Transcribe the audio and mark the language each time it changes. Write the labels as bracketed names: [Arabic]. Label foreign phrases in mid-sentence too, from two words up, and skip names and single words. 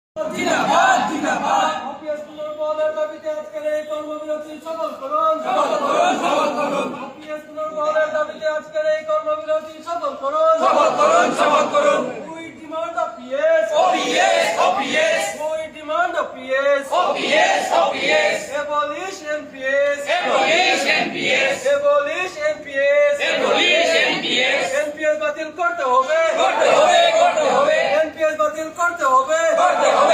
[Bangla] জিন্দাবাদ জিন্দাবাদ অপিএস পুনর্বহালের দাবিতে আজকের এই কর্মবিরতি সফল করুন। সফল করুন সফল করুন অপিএস পুনর্বহালের দাবিতে আজকের এই কর্মবিরতি সফল করুন। সফল করুন সফল করুন [English] We demand OPS. OPS OPS We demand OPS. OPS OPS Abolish NPS. Abolish NPS Abolish NPS. Abolish NPS [Bangla] NPS বাতিল করতে হবে। করতে হবে NPS বাতিল করতে হবে। করতে